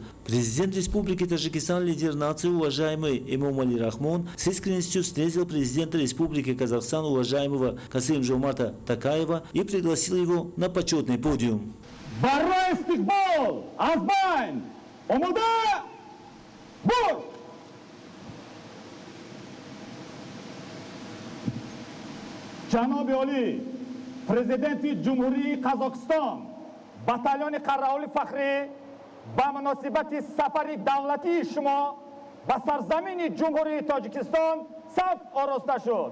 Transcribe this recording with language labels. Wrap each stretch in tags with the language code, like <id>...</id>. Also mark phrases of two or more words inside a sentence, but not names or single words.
<ru>Президент Республики Таджикистан, лидер нации, уважаемый Эмомали Рахмон, с искренностью встретил президента Республики Казахстан, уважаемого Касым-Жомарта Токаева, и пригласил его на почетный подиум. Бой!</ru> <tg>جناب عالی پرزیدنت جمهوری قزاقستان بتالون قراول فخری با مناسبت سفر دولتی شما به سرزمین جمهوری تاجیکستان صف آراسته شد.</tg>